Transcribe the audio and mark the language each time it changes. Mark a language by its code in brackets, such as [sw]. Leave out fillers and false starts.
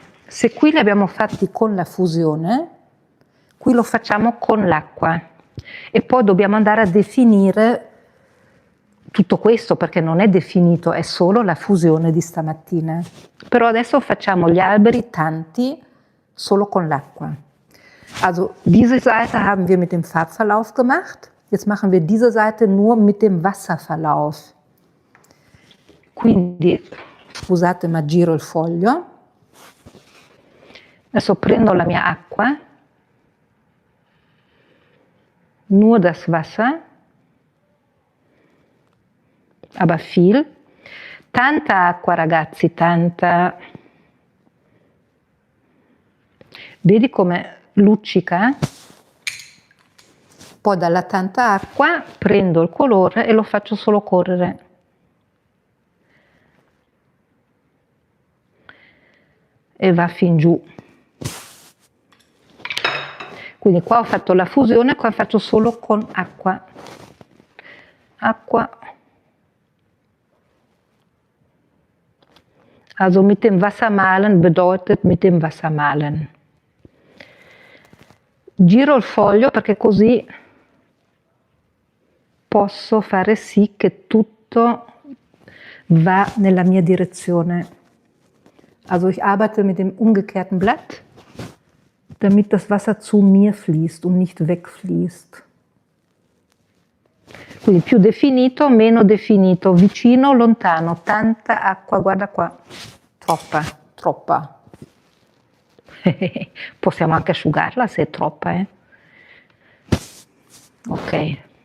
[it] Se qui li abbiamo fatti con la fusione, qui lo facciamo con l'acqua. E poi dobbiamo andare a definire tutto questo, perché non è definito, è solo la fusione di stamattina. Però adesso facciamo gli alberi tanti solo con l'acqua. [de] Also diese Seite haben wir mit dem Farbverlauf gemacht, jetzt machen wir diese Seite nur mit dem Wasserverlauf. [it] Quindi, scusate ma giro il foglio, adesso prendo la mia acqua, [de] nur das Wasser, aber viel, [it] tanta acqua ragazzi, tanta, vedi come luccica? Poi dalla tanta acqua prendo il colore e lo faccio solo correre. E va fin giù. Quindi qua ho fatto la fusione, qua faccio solo con acqua. Acqua. [de] Also mit dem Wasser malen bedeutet mit dem Wasser malen. [it] Giro il foglio perché così posso fare sì che tutto va nella mia direzione. [de] Also ich arbeite mit dem umgekehrten Blatt, damit das Wasser zu mir fließt und nicht wegfließt. [it] Quindi più definito, meno definito, vicino, lontano, tanta acqua, guarda qua, troppa. Possiamo anche asciugarla se è troppa, Ok.